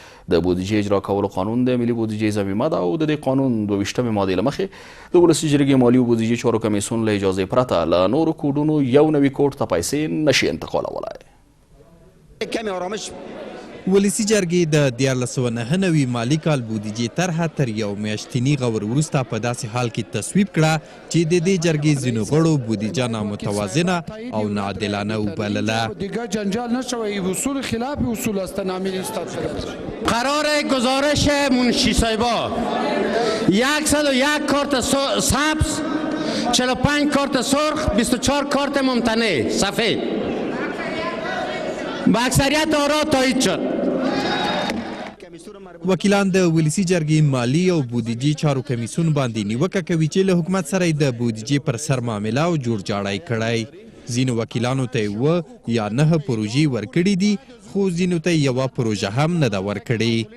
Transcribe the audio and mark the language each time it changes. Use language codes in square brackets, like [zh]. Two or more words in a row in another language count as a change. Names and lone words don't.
[ps] د بودیجې اجرا کولو قانون د ملي بودیجې ضمیمه ده او د دې قانون 22مې مادې له مخې د ولسي جرګې مالي او بودیجې چارو کمیسیون له اجازې پرته له نورو کوډونو یو نوي کوډ ته پیسې نشي انتقالولی. [fa] کمی آرامش [ps] ولسي جرګې د 1999 مالي کال بودیجې طرحه تر یو میاشتني غور وروسته په داسې حال کې تصویب کړه چې د دې جرګې ځینو غړو بودیجه نامتوازنه او ناعادلانه وبلله. [fa] دیگه جنجال نشوه اصول خلاف اصول است نامیل است. قرار گزارش منشی صاحبا 101 کارت سبز 45 کارت سرخ 24 کارت ممتنع سفید با اکثریت آرا تایید شد. [ps] وکیلان د ولسي جرګې مالي او بودیجې چارو کمیسیون باندې نیوکه کوي چې له حکومت سره د بودیجې پر سر معامله او جوړجاړی کړی. ځینو وکیلانو ته 9 یا 9 پروژې ورکړي دي خو ځینو ته یوه پروژه هم نه ده ورکړې.